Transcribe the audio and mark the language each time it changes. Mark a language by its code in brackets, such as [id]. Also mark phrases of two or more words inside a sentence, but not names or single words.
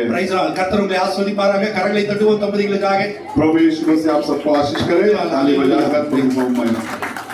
[en] Praise the Lord. [ta] கர்த்தர் உங்களை ஆசீர்வதிப்பாராக. கரங்களை தட்டுவோம் தம்பதிகளுக்காக. [hi] प्रभु यीशु से आप सबको आशीष करे। ताली बजाकर प्रभु को महिमा।